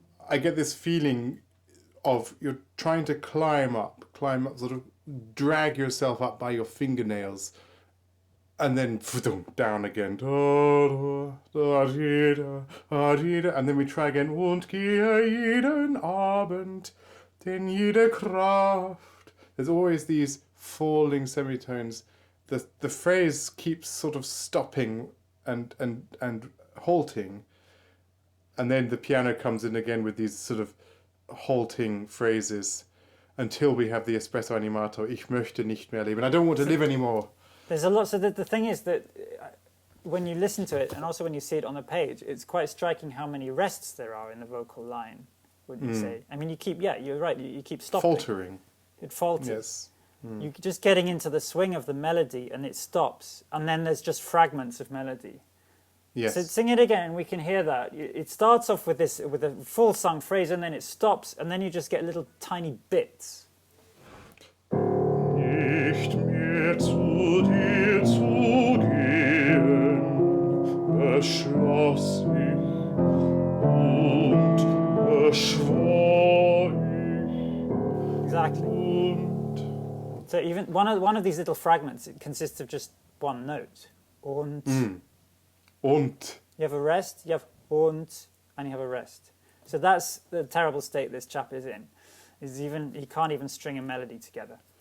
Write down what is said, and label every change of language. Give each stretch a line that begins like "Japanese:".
English: I get this feeling of you're trying to climb up, sort of drag yourself up by your fingernails, and then down again. And then we try again.
German: Und gehe jeden Abend, denn jede Kraft.
English: There's always these falling semitones. The phrase keeps sort of stopping and halting, and then the piano comes in again with these sort of halting phrases until we have the espresso animato.
German: Ich möchte nicht mehr leben.
English: I don't want to live anymore. There's a lot. So the thing is that when you listen to it, and also when you see it on the page, it's quite striking how many rests there are in the vocal line. Wouldn't you say? I mean, you're right. You keep stopping. Faltering. It falters. Yes. You're just getting into the swing of the melody, and it stops, and then there's just fragments of melody. Yes. So sing it again. We can hear that. It starts off with a full sung phrase, and then it stops, and then you just get little tiny bits.
German: Nicht mehr zu dir zu gehen, beschloss ich und beschwor ich.
English: Exactly. So even one of these little fragments, it consists of just one note.
German: Und. Und.
English: You have a rest, you have und, and you have a rest. So that's the terrible state this chap is in. He can't even string a melody together.